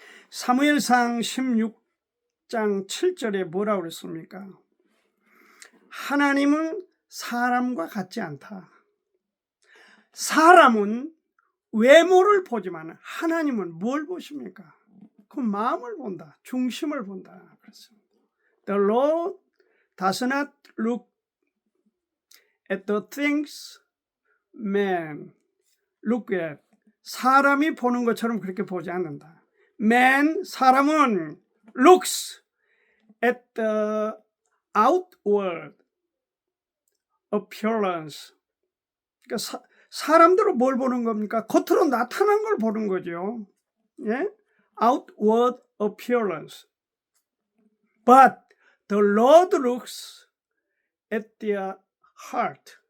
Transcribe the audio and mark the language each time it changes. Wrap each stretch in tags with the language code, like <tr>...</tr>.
<ko>사무엘상 16장 7절에 뭐라고 그랬습니까? 하나님은 사람과 같지 않다. 사람은 외모를 보지만 하나님은 뭘 보십니까? 그 마음을 본다. 중심을 본다. 그렇습니다.</ko> <en>The Lord does not look at the things man look at.</en> <ko>사람이 보는 것처럼 그렇게 보지 않는다. 사람은</ko> <en>looks at the outward appearance.</en> <ko>그러니까 사람들은 뭘 보는 겁니까? 겉으로 나타난 걸 보는 거죠.</ko> <en>예? Outward appearance. But the Lord looks at their heart.</en>